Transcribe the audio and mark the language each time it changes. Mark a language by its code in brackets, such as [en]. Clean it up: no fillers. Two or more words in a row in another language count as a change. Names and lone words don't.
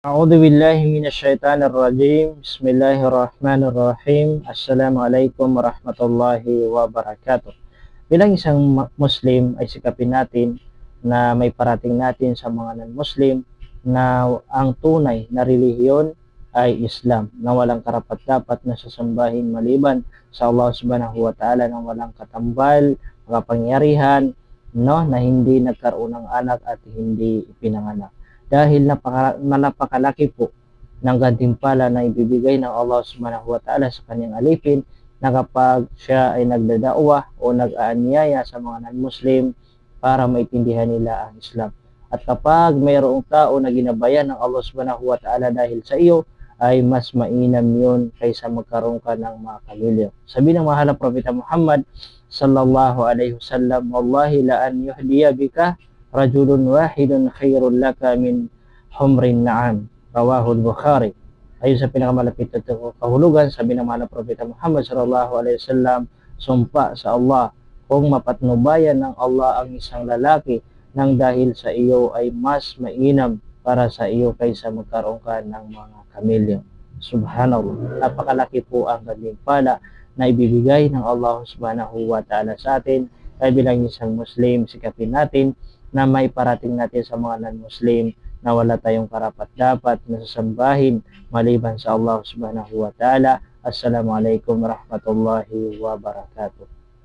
[ar] أعوذ بالله من الشيطان الرجيم بسم الله الرحمن الرحيم السلام عليكم ورحمة الله وبركاته. [tl] Bilang isang Muslim ay sikapin natin na may parating natin sa mga non-Muslim na ang tunay na relihiyon ay Islam, na walang karapat-dapat na sasambahin maliban sa Allah [ar] سبحانه وتعالى, [tl] na walang katambal, makapangyarihan, no, na hindi nagkaroon ng anak at hindi ipinanganak. Dahil napakalaki po ng gantimpala na ibibigay ng Allah [ar] سبحانه وتعالى [tl] sa kanyang alipin, na kapag siya ay nagdadauwa o nag-aanyaya sa mga non-Muslim para maintindihan nila ang Islam. At kapag mayroong tao na ginabayan ng Allah [ar] سبحانه وتعالى [tl] dahil sa iyo, ay mas mainam yun kaysa magkaroon ka ng mga kamilyo. Sabi ng mahal na Propeta Muhammad [ar] صلى الله عليه وسلم والله لأن يهدي بك رجل واحد خير لك من حمر النعم. رواه البخاري. [tl] Ayon sa pinakamalapit na kahulugan, sabi ng mahal na Propeta Muhammad [ar] صلى الله عليه وسلم, [tl] sumpa sa Allah, kung mapatnubayan ng Allah ang isang lalaki nang dahil sa iyo, ay mas mainam para sa iyo kaysa magkaroon ka ng mga kamilyo. Subhanallah. Napakalaki po ang gantimpala na ibibigay ng Allah [ar] سبحانه وتعالى [tl] sa atin. Kaya bilang isang Muslim, sikapin natin na may parating natin sa mga non-Muslim na wala tayong karapat-dapat na sasambahin maliban sa Allah [ar] سبحانه وتعالى. السلام عليكم ورحمة الله وبركاته.